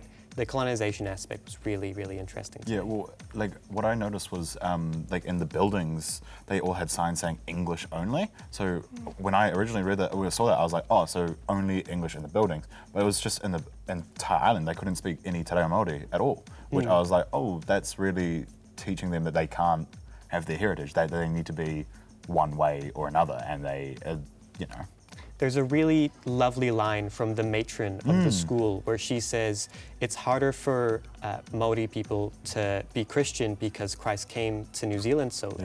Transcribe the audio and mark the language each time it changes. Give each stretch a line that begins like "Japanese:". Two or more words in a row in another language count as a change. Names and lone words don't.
English: The colonization aspect was really, really interesting to me. Well, like what I noticed was like in the buildings, they all had signs saying English only. So when I originally read that, or saw that, I was like, oh, so only English in the buildings. But it was just in the entire island, they couldn't speak any
Māori: te reo Māori
English: at all, which I was like, oh, that's really teaching them that they can't have their heritage. They need to be one way or another, and they, There's a really lovely line from the matron of the school where she says, it's harder for Māori people to be Christian because Christ came to New Zealand so late.